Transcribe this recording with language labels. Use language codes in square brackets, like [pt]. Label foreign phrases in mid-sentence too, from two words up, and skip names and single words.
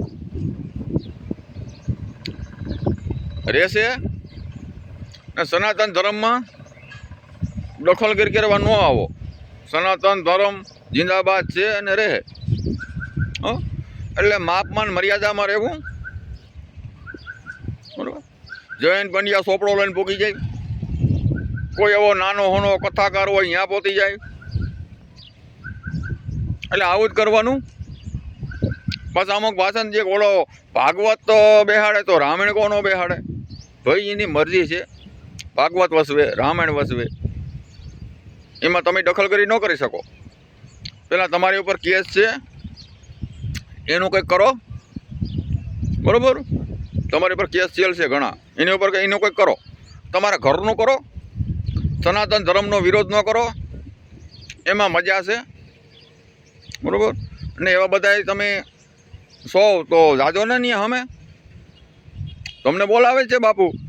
[gu] રહેશે ને સનાતન ધર્મ માં દખલગીરી કરવા ન આવો સનાતન ધર્મ જિંદાબાદ છે અને રહે એટલે માપમાન મર્યાદા માં રહેવું બરોબર જયંત પંડ્યા સોપડો લઈને પૂગી જાય કોઈ એવો નાનો હોનો કથાકાર હોય અહીંયા પહોંચી જાય એટલે આવું જ કરવાનું પાછા અમુક ભાષણ જે ઓલો ભાગવત તો બેહાડે તો રામાયણ કોનો બેહાડે ભાઈ એની મરજી હૈ ભાગવત વસવે રામાયણ વસવે એમાં તમે દખલગીરી ન કરી શકો પેલા તમારી ઉપર કેસ હૈ એનું કંઈક કરો બરોબર તમારી પર કેસ ચલશે ઘણા એની ઉપર એનું કંઈક કરો તમારા ઘરનું કરો સનાતન ધર્મનો વિરોધ ન કરો એમાં મજા છે બરોબર ને એવા બધાય તમે સૌ તો જાજો ને નહીં હમેં તમને બોલાવે છે બાપુ